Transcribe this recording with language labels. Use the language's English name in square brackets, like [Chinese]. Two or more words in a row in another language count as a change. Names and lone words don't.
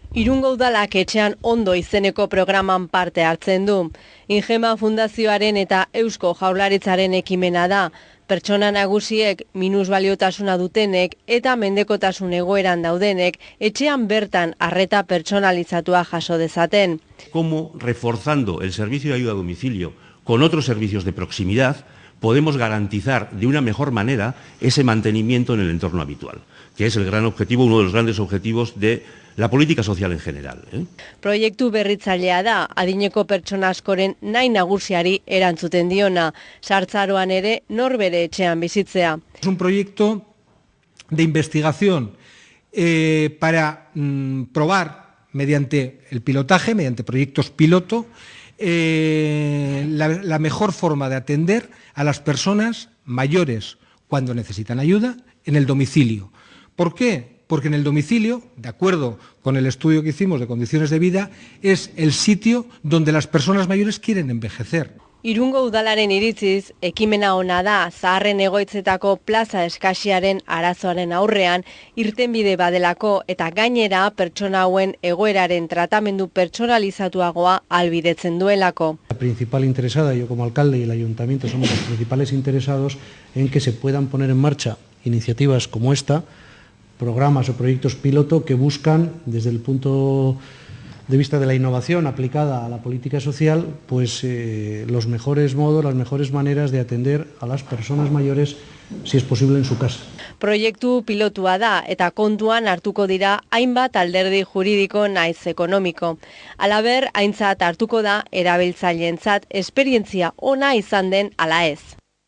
[Basque] Irungo udalak etxean ondo izeneko programan parte hartzen du. Ingema Fundazioaren eta Eusko Jaurlaritzaren ekimena da. Pertsona nagusiek, minusbaliotasuna dutenek eta mendekotasun egoeran daudenek etxean bertan arreta pertsonalizatua jaso dezaten. [Spanish] Cómo, reforzando el servicio de ayuda a domicilio con otros servicios de proximidad, podemos garantizar de una mejor manera ese mantenimiento en el entorno habitual, que es el gran objetivo, uno de los grandes objetivos de la política social en general. [Basque] Proiektu berritzailea da, adineko pertsona askoren nahi nagusiari erantzuten diona, sartzaroan ere norbere etxean bizitzea. [Spanish] Es un proyecto de investigación para probar mediante el pilotaje, mediante proyectos piloto, la mejor forma de atender a las personas mayores cuando necesitan ayuda en el domicilio. ¿Por qué? Porque en el domicilio, de acuerdo con el estudio que hicimos de condiciones de vida, es el sitio donde las personas mayores quieren envejecer. [Basque] Irungo udalaren iritziz, ekimena ona da zaharren egoitzetako plaza eskasiaren arazoaren aurrean irtenbide badelako eta gainera pertsona hauen egoeraren tratamendu pertsonalizatuagoa ahalbidetzen duelako. [Spanish] La principal interesada, yo como alcalde y el ayuntamiento somos los principales interesados en que se puedan poner en marcha iniciativas como esta, programas o proyectos piloto que buscan, desde el punto de vista de la innovación aplicada a la política social, pues los mejores modos, las mejores maneras de atender a las personas mayores, si es posible, en su casa. [Basque] Proiektu pilotua da eta kontuan hartuko dira hainbat alderdi juridiko naiz ekonomiko. Halaber, aintzat hartuko da erabiltzaileentzat esperientzia ona izan den ala ez.